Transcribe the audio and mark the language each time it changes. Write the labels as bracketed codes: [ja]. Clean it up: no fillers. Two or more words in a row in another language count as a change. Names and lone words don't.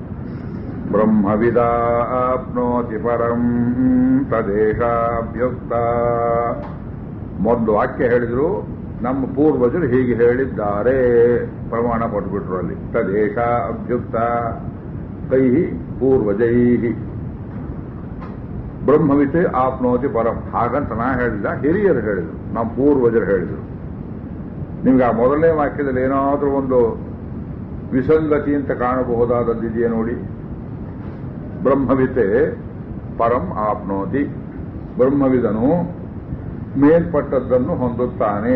[sa] ಬ್ರಹ್ಮವಿದಾಪ್ನೋತಿ ಪರಂ ತದೇಶಾಭ್ಯುಕ್ತ. [kn] ಮೊದಲು ವಾಕ್ಯ ಹೇಳಿದ್ರು, ನಮ್ಮ ಪೂರ್ವಜರು ಹೀಗೆ ಹೇಳಿದ್ದಾರೆ, ಪ್ರಮಾಣ ಕೊಟ್ಬಿಟ್ರು ಅಲ್ಲಿ. [sa] ತದೇಶ ಅಭ್ಯುಕ್ತ ಕೈ ಪೂರ್ವಜೈ ಬ್ರಹ್ಮವಿತ್ ಆಪ್ನೋತಿ ಪರಂ. [kn] ಹಾಗಂತ ನಾ ಹೇಳಿಲ್ಲ, ಹಿರಿಯರು ಹೇಳಿದ್ರು, ನಮ್ಮ ಪೂರ್ವಜರು ಹೇಳಿದ್ರು. ನಿಮ್ಗೆ ಆ ಮೊದಲನೇ ವಾಕ್ಯದಲ್ಲಿ ಏನಾದ್ರೂ ಒಂದು ವಿಸಂಗತಿ ಅಂತ ಕಾಣಬಹುದಾದದ್ದಿದೆಯೇ ನೋಡಿ. [sa] ಬ್ರಹ್ಮವಿತೆ ಪರಂ ಆಪ್ನೋತಿ. [kn] ಬ್ರಹ್ಮವಿದನು ಮೇಲ್ಪಟ್ಟದ್ದನ್ನು ಹೊಂದುತ್ತಾನೆ.